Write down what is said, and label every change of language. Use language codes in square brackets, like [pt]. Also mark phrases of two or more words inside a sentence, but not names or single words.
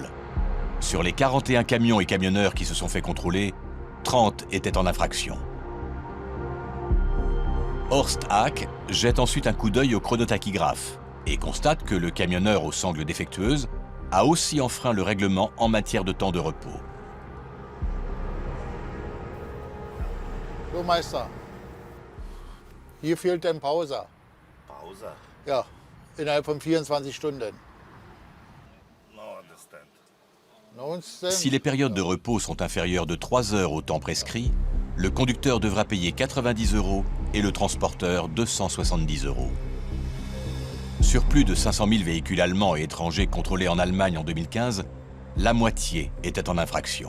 [fr] Sur les 41 camions et camionneurs qui se sont fait contrôler, 30 étaient en infraction. Horst Hack jette ensuite un coup d'œil au chronotachygraphe et constate que le camionneur aux sangles défectueuses a aussi enfreint le règlement en matière de temps de repos. [de] So, Meister. Hier fehlt ein Pause. Pause? Ja, innerhalb von 24 Stunden. [fr] Si les périodes de repos sont inférieures de 3 heures au temps prescrit, le conducteur devra payer 90 € et le transporteur 270 €. Sur plus de 500 000 véhicules allemands et étrangers contrôlés en Allemagne en 2015, la moitié était en infraction.